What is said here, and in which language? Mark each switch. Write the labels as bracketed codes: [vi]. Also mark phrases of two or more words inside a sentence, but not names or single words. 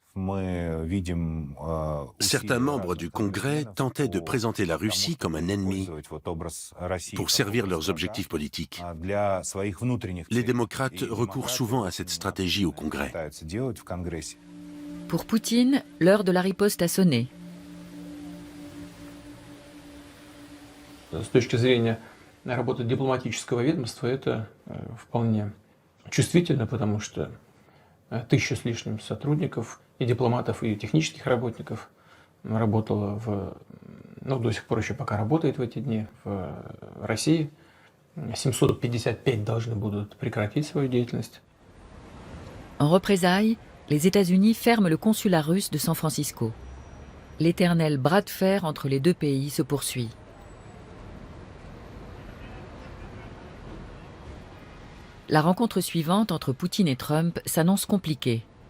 [fr] Certains membres du Congrès tentaient de présenter la Russie comme un ennemi pour servir leurs objectifs politiques. Les démocrates recourent souvent à cette stratégie au Congrès. Pour Poutine, l'heure de la riposte a sonné. [ru] С точки зрения работы дипломатического ведомства это вполне чувствительно, потому что 1000 с лишним сотрудников, и дипломатов, и технических работников работало до сих пор еще пока работает в эти дни в России. 755 должны будут прекратить свою деятельность. [fr] En représailles, les États-Unis ferment le consulat russe de San Francisco. L'éternel bras de fer entre les deux pays se poursuit. La rencontre suivante entre Poutine et Trump s'annonce compliquée.